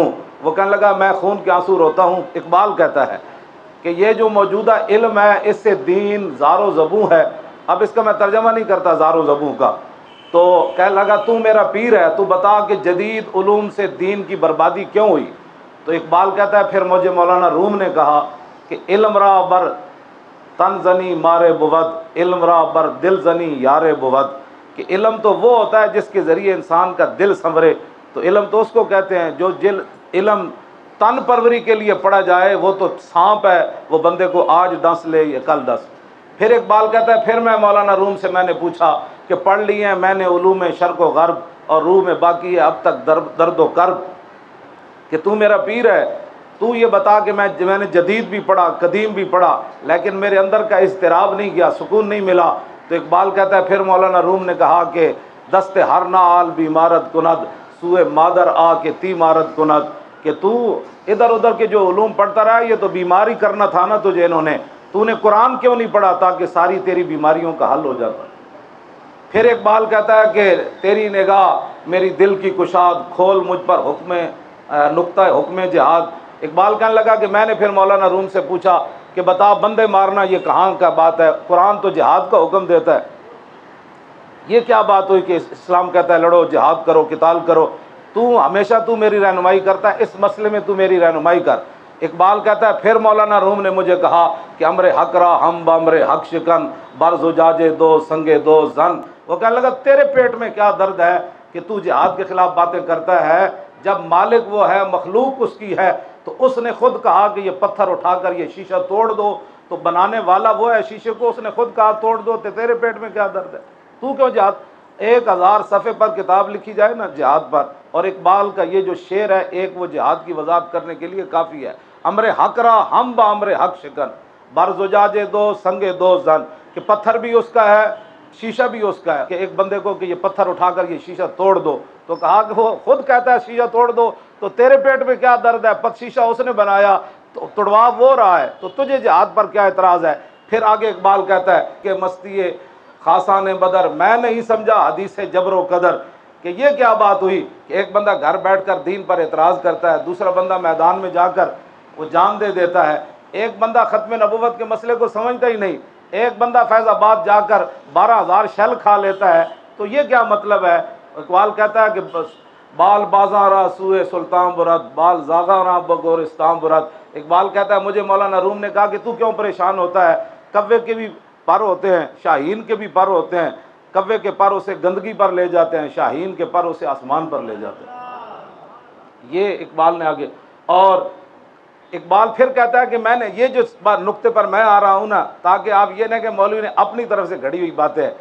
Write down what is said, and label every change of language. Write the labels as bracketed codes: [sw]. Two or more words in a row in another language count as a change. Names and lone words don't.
[ur] وہ کہنے لگا میں خون کے آنسو روتا ہوں، اقبال کہتا ہے کہ یہ جو موجودہ علم ہے اس سے دین زار و زبوں ہے۔ اب اس کا میں ترجمہ نہیں کرتا زار و زبوں کا، تو کہنے لگا تو میرا پیر ہے، تو بتا کہ جدید علوم سے دین کی بربادی کیوں ہوئی؟ تو اقبال کہتا ہے پھر مجھے مولانا روم نے کہا کہ [fa] علم را بر تن زنی مارے بود، علم را بر دل زنی یارے بود، [ur] کہ علم تو وہ ہوتا ہے جس کے ذریعے انسان کا دل سنورے، تو علم تو اس کو کہتے ہیں جو علم تن پروری کے لیے پڑھا جائے، وہ تو سانپ ہے، وہ بندے کو آج ڈس لے یا کل ڈس۔ پھر اقبال کہتا ہے پھر میں مولانا روم سے میں نے پوچھا کہ پڑھ لی ہیں میں نے علوم شرق و غرب اور روح میں باقی ہے اب تک درد و کرب، کہ تو میرا پیر ہے، تو یہ بتا کہ میں نے جدید بھی پڑھا قدیم بھی پڑھا لیکن میرے اندر کا اضطراب نہیں گیا، سکون نہیں ملا۔ تو اقبال کہتا ہے پھر مولانا روم نے کہا کہ [fa] دست ہر نال بیمارت کند سوئے مادر آ کے تی مارت کند، [ur] کہ تو ادھر ادھر کے جو علوم پڑھتا رہا یہ تو بیماری کرنا تھا نا تجھے انہوں نے، تو نے قرآن کیوں نہیں پڑھا تاکہ ساری تیری بیماریوں کا حل ہو جاتا۔ پھر اقبال کہتا ہے کہ تیری نگاہ میری دل کی کشاد کھول مجھ پر حکم نقطہ حکم جہاد۔ اقبال کہنے لگا کہ میں نے پھر مولانا روم سے پوچھا کہ بتا بندے مارنا یہ کہاں کا بات ہے، قرآن تو جہاد کا حکم دیتا ہے، یہ کیا بات ہوئی کہ اسلام کہتا ہے لڑو جہاد کرو قتال کرو، تو ہمیشہ تو میری رہنمائی کرتا ہے، اس مسئلے میں تو میری رہنمائی کر۔ اقبال کہتا ہے پھر مولانا روم نے مجھے کہا کہ [fa] امر حق را ہم بامر حق شکن بر زجاجے دو سنگے دو زن۔ [ur] وہ کہنے لگا تیرے پیٹ میں کیا درد ہے کہ تو جہاد کے خلاف باتیں کرتا ہے، جب مالک وہ ہے مخلوق اس کی ہے، تو اس نے خود کہا کہ یہ پتھر اٹھا کر یہ شیشہ توڑ دو، تو بنانے والا وہ ہے شیشے کو، اس نے خود کہا توڑ دو، تو تیرے پیٹ میں کیا درد ہے، تو کیوں جہاد؟ 1000 صفحے پر کتاب لکھی جائے نا جہاد پر، اور اقبال کا یہ جو شعر ہے ایک وہ جہاد کی وضاحت کرنے کے لیے کافی ہے۔ [fa] امر حق را ہم با امر حق شکن، بر زجاج دو سنگ دو زن، [ur] کہ پتھر بھی اس کا ہے شیشہ بھی اس کا ہے، کہ ایک بندے کو کہ یہ پتھر اٹھا کر یہ شیشہ توڑ دو، تو کہا کہ وہ خود کہتا ہے شیشہ توڑ دو، تو تیرے پیٹ میں کیا درد ہے، شیشہ اس نے بنایا تو توڑوا وہ رہا ہے، تو تجھے جہاد پر کیا اعتراض ہے؟ پھر آگے اقبال کہتا ہے کہ مستی خاصان بدر میں نہیں سمجھا حدیث جبر و قدر، کہ یہ کیا بات ہوئی کہ ایک بندہ گھر بیٹھ کر دین پر اعتراض کرتا ہے، دوسرا بندہ میدان میں جا کر وہ جان دے دیتا ہے، ایک بندہ ختم نبوت کے مسئلے کو سمجھتا ہی نہیں، ایک بندہ فیض آباد جا کر 12,000 شیل کھا لیتا ہے، تو یہ کیا مطلب ہے؟ اقبال کہتا ہے کہ [fa] بال بازاں را سوئے سلطان برد، بال زاغاں را بگورستان برد۔ [ur] اقبال کہتا ہے مجھے مولانا روم نے کہا کہ تو کیوں پریشان ہوتا ہے، کوے کے بھی پر ہوتے ہیں، شاہین کے بھی پر ہوتے ہیں، کوے کے پر اسے گندگی پر لے جاتے ہیں، شاہین کے پر اسے آسمان پر لے جاتے ہیں۔ یہ اقبال نے آگے، اور اقبال پھر کہتا ہے کہ میں نے یہ جو نقطے پر میں آ رہا ہوں نا، تاکہ آپ یہ نہ کہ مولوی نے اپنی طرف سے گھڑی ہوئی باتیں ہیں۔